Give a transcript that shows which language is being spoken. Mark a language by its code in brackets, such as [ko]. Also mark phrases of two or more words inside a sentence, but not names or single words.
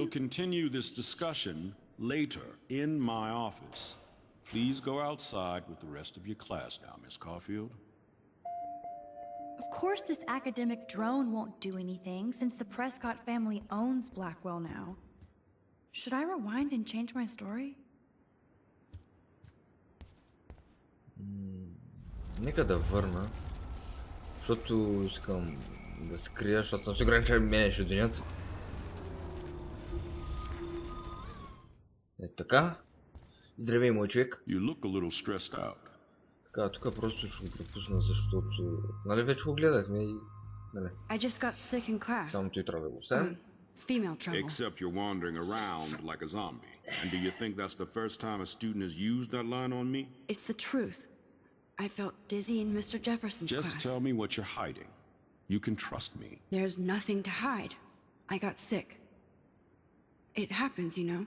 [en] We'll continue this discussion later in my office. Please go outside with the rest of your class now, Miss Caulfield. Of course this academic drone won't do anything since the Prescott family owns Blackwell now. Should I rewind and change my story? [bg] Нека да върна, защото искам да скрия, защото съм сигурен, че мене ще денят. Е така. Здравей, мой човек. [en] You look a little stressed out. [bg] Така, тук просто ще го пропусна, защото... Нали вече го гледахме и... Нали? [en] I just got sick in class. [bg] Само той трябва да го оставим. [en] Female trouble. Except you're wandering around like a zombie. And do you think that's the first time a student has used that line on me? It's the truth. I felt dizzy in Mr. Jefferson's Just class. tell me what you're hiding. You can trust me. There's nothing to hide. I got sick. It happens, you know.